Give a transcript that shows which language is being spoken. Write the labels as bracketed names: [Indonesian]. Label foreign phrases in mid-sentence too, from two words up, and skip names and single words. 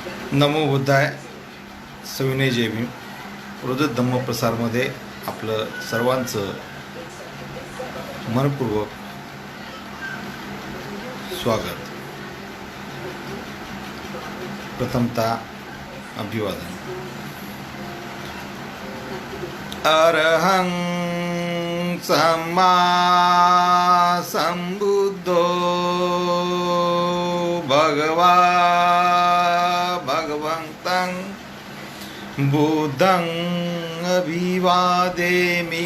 [Pali] नमो बुद्धाय. [Marathi] सविनय जय भीम. रोज धम्मप्रसारमध्ये आपलं सर्वांचं मनपूर्वक स्वागत. प्रथमतः अभिवादन. [Pali] अरहं सम्मा संबुद्धो भगवा भगवन्तं बुद्धं अभिवादेमि.